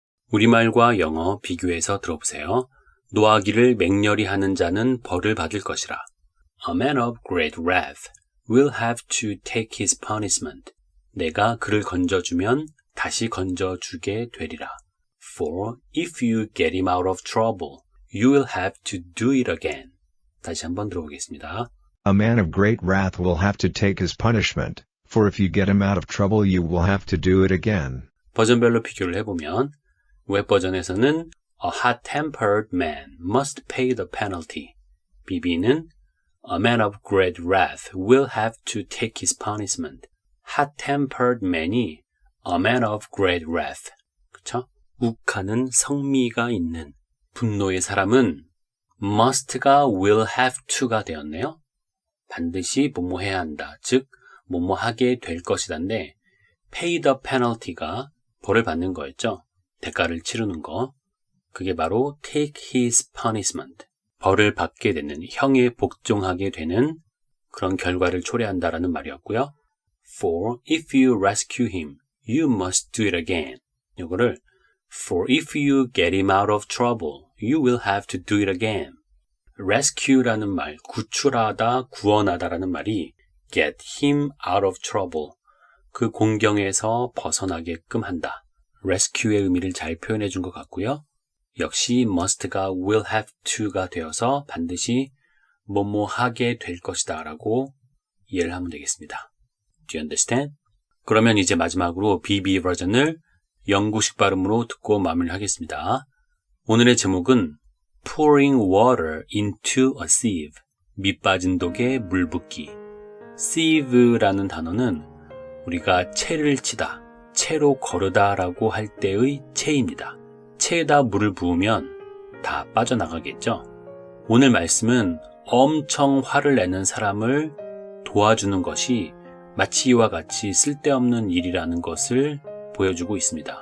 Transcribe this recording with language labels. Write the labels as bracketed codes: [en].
[ko] 우리말과 영어 비교해서 들어보세요. 노하기를 맹렬히 하는 자는 벌을 받을 것이라. [en] A man of great wrath will have to take his punishment. [ko] 내가 그를 건져주면 다시 건져주게 되리라. [en] For if you get him out of trouble, you will have to do it again. [ko] 다시 한번 들어보겠습니다. [en] A man of great wrath will have to take his punishment, for if you get him out of trouble you will have to do it again. [ko] 버전별로 비교를 해보면 웹 버전에서는 [en] A hot-tempered man must pay the penalty. BB는 A man of great wrath will have to take his punishment. Hot-tempered man이 A man of great wrath. [ko] 그쵸? 욱하는 성미가 있는 분노의 사람은 must가 will have to가 되었네요. 반드시 뭐뭐해야 한다. 즉 뭐뭐하게 될 것이다인데 [en] pay the penalty [ko] 가 벌을 받는 거였죠. 대가를 치르는 거. 그게 바로 [en] take his punishment. [ko] 벌을 받게 되는, 형에 복종하게 되는 그런 결과를 초래한다라는 말이었고요. [en] For if you rescue him, you must do it again. [ko] 이거를 [en] For if you get him out of trouble, you will have to do it again. rescue라는 말, [ko] 구출하다, 구원하다라는 말이 [en] get him out of trouble. [ko] 그 공경에서 벗어나게끔 한다. rescue의 의미를 잘 표현해 준 것 같고요. 역시 must가 will have to가 되어서 반드시 뭐뭐 하게 될 것이다 라고 이해를 하면 되겠습니다. [en] Do you understand? [ko] 그러면 이제 마지막으로 BB 버전을 영구식 발음으로 듣고 마무리를 하겠습니다. 오늘의 제목은 [en] Pouring water into a sieve. [ko] 밑 빠진 독에 물 붓기. sieve라는 단어는 우리가 채를 치다, 채로 거르다 라고 할 때의 채입니다. 채에다 물을 부으면 다 빠져나가겠죠? 오늘 말씀은 엄청 화를 내는 사람을 도와주는 것이 마치 이와 같이 쓸데없는 일이라는 것을 보여주고 있습니다.